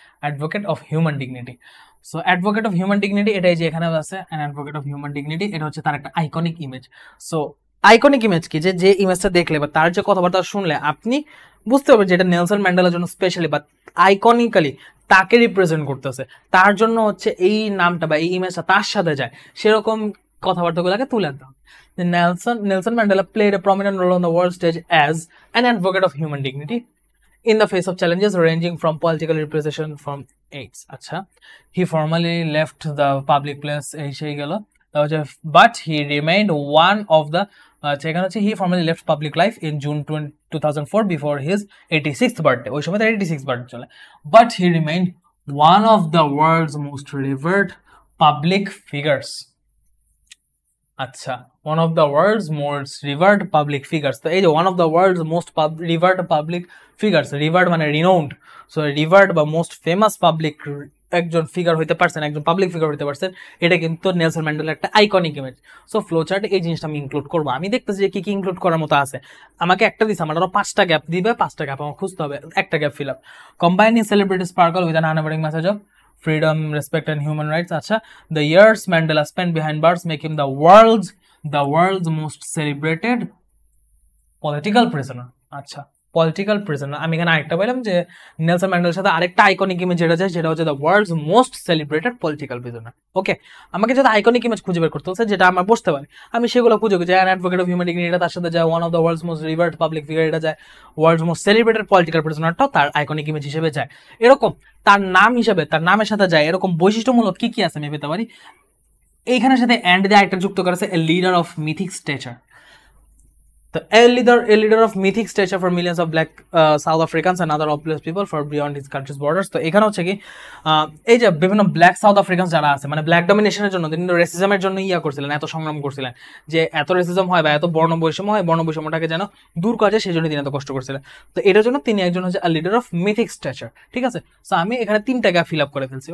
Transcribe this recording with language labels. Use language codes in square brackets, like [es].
[en] Advocate of human dignity. So advocate of human dignity [bn] এটাই যে এখানে আছে, [en] advocate of human dignity, [bn] এটা হচ্ছে তার একটা iconic image. So iconic image কি, যে ইমেজটা দেখলে বা তার যে কথাবার্তা শুনলে আপনি বুঝতে পারবেন যে এটা নেলসন ম্যান্ডেলার জন্য স্পেশালি বা আইকনিক্যালি তাকে রিপ্রেজেন্ট করতেছে, তার জন্য হচ্ছে এই নামটা বা এই ইমেজটা তার সাথে যায়, সেরকম কথাবার্তাগুলোকে তুলে আনতে হবে। [en] Nelson Mandela played a prominent role on the world stage as an advocate of human dignity in the face of challenges ranging from political repression from AIDS. আচ্ছা, he formally left the public place, [bn] এই সেই গেল, [en] but he remained one of the he formally left public life in June 2004 before his 86th birthday, [bn] ওই সময় তার 86th birthday চলে, [en] but he remained one of the world's most revered public figures. [bn] আচ্ছা, [en] one of the world's most revered public figures, [bn] তো এই যে one of the world's most revered public figures, revered মানে renowned, so revered বা most famous public একজন figure হইতে পারছেন, একজন পাবলিক ফিগার হইতে পারছেন, এটা কিন্তু নেলসন ম্যান্ডেলার একটা আইকনিক ইমেজ। সো ফ্লো চার্টে এই জিনিসটা আমি ইনক্লুড করবো। আমি দেখতেছি যে কি কি ইনক্লুড করার মতো আছে, আমাকে একটা দিচ্ছে, আমার আরো 5টা গ্যাপ দিবে, 5টা গ্যাপ আমার খুঁজতে হবে, একটা gap fill up. [en] Combining celebrity sparkle with an unwavering message of freedom, respect and human rights. আচ্ছা, the years Mandela spent behind bars make him the world's most celebrated political prisoner. আচ্ছা, political prisoner. [bn] আমি এখানে আরেকটা বললাম যে Nelson ম্যান্ডেলার সাথে আরেকটা আইকনিক ইমেজ যেটা যায় সেটা হচ্ছে [en] The world's most celebrated political prisoner. [bn] ওকে, আমাকে যদি আইকনিক ইমেজ খুঁজে বের করতে হচ্ছে যেটা আমার বুঝতে পারি, আমি সেগুলো খুঁজে খুঁজে [en] an advocate of human dignity, [bn] এটা তার সাথে যায় [en] one of the world's most revered public figure, [bn] এটা যায় ওয়ার্ল্ডস মোস্ট সেলিব্রেটেড পলিটিক্যাল প্রিজনারটাও তার আইকনিক ইমেজ হিসেবে যায়। এরকম তার নাম হিসেবে, তার নামের সাথে যায় এরকম বৈশিষ্ট্যমূলক কি কি আছে আমি পেতে পারি। এইখানের সাথে অ্যান্ড দিয়ে একটা যুক্ত করেছে [en] A leader of mythic stature. The a leader of mythic stature for millions of black South Africans and other oppressed people for beyond his country's borders. [bn] তো এখানে হচ্ছে কি এই যে বিভিন্ন ব্ল্যাক সাউথ আফ্রিকানস যারা আছে, মানে ব্ল্যাক ডমিনেশনের জন্য তিনি রেসিজমের জন্য করছিলেন, এত সংগ্রাম করছিলেন যে এত রেসিজম হয় বা এত বর্ণ বৈষম্য হয়, বর্ণ বৈষম্যটাকে যেন দূর করা যায়, সেই জন্য তিনি এত কষ্ট করছিলেন। তো এটার জন্য তিনি একজন হচ্ছে [en] Leader of mythic stature. [bn] ঠিক আছে, সো আমি এখানে 3টা গ্যাপ ফিল আপ করে ফেলছি।